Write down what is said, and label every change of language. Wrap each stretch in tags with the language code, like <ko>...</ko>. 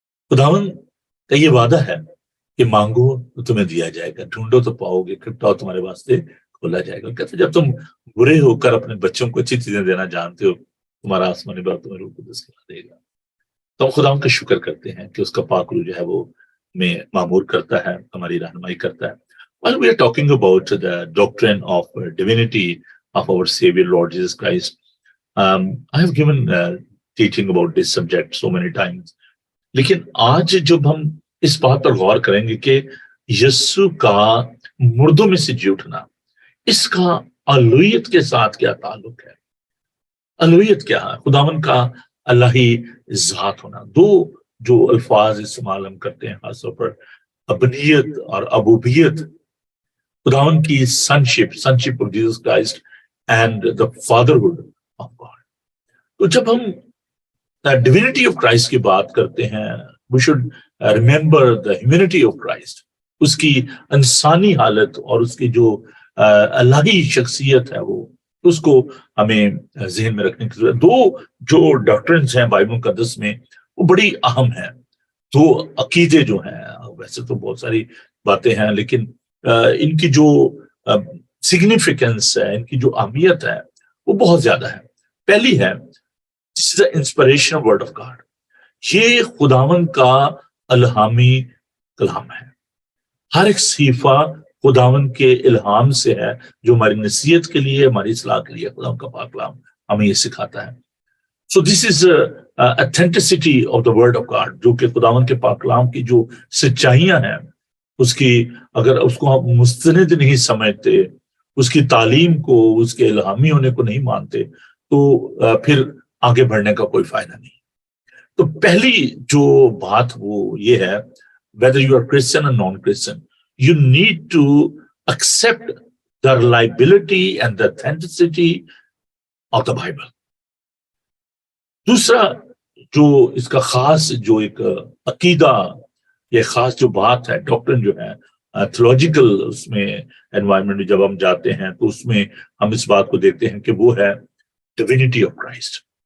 <ur>خداوند کا یہ وعدہ ہے کہ مانگو تو تمہیں دیا جائے گا، ڈھونڈو تو پاؤ گے، کھٹکاؤ تمہارے واسطے کھولا جائے گا. کہتے جب تم برے ہو کر اپنے بچوں کو اچھی چیزیں دینا جانتے ہو، تمہارا آسمانی باپ تمہیں روح القدس کھلا دے گا. تو ہم خدا کا شکر کرتے ہیں کہ اس کا پاک روح جو ہے وہ میں معمور کرتا ہے، ہماری رہنمائی کرتا ہے.</ur> <en>While we are talking about the doctrine of divinity of our Savior Lord Jesus Christ, I have given teaching about this subject so many times.</en> <ur>لیکن آج جب ہم اس بات پر غور کریں گے کہ یسوع کا مردوں میں سے جی اٹھنا، اس کا الوہیت کے ساتھ کیا تعلق ہے؟ الوہیت کیا ہے؟ خداوند کا الہی ذات ہونا. دو جو الفاظ استعمال ہم کرتے ہیں خاص طور پر ابنیت اور ابوبیت، خداوند کی</ur> <en>Sonship of Jesus Christ and the fatherhood of God.</en> <ur>تو جب ہم ڈیوینٹی آف کرائسٹ کی بات کرتے ہیں،</ur> <en>we should remember the humanity of Christ,</en> <ur>اس کی انسانی حالت اور اس کی جو الہی شخصیت ہے وہ، اس کو ہمیں ذہن میں رکھنے کی ضرورت. دو جو ڈاکٹرنز ہیں بائبل مقدس میں وہ بڑی اہم ہیں. دو عقیدے جو ہیں، ویسے تو بہت ساری باتیں ہیں لیکن ان کی جو سگنیفیکنس ہے، ان کی جو اہمیت ہے وہ بہت زیادہ ہے. پہلی ہے</ur> <en>This is the inspiration of word of God.</en> <ur>یہ خداوند کا الہامی کلام ہے. ہر ایک صحیفہ خداوند کے الہام سے ہے، جو ہماری نصیحت کے لیے، ہماری اصلاح کے لیے خداوند کا پاک کلام ہمیں یہ سکھاتا ہے.</ur> <en>So this is authenticity of the word of God،</en> <ur>جو کہ خداوند کے پاک کلام کی جو سچائیاں ہیں، اس کی اگر اس کو ہم مستند نہیں سمجھتے، اس کی تعلیم کو، اس کے الہامی ہونے کو نہیں مانتے، تو پھر آگے بڑھنے کا کوئی فائدہ نہیں. تو پہلی جو بات وہ یہ ہے،</ur> <en>whether you are Christian or non-Christian, you need to accept the reliability and the authenticity of the Bible.</en> <ur>دوسرا جو اس کا خاص جو ایک عقیدہ، یہ خاص جو بات ہے، ڈاکٹرن جو ہے تھیولوجیکل، اس میں انوائرمنٹ میں جب ہم جاتے ہیں تو اس میں ہم اس بات کو دیکھتے ہیں کہ وہ ہے ڈیوینٹی آف کرائسٹ.</ur>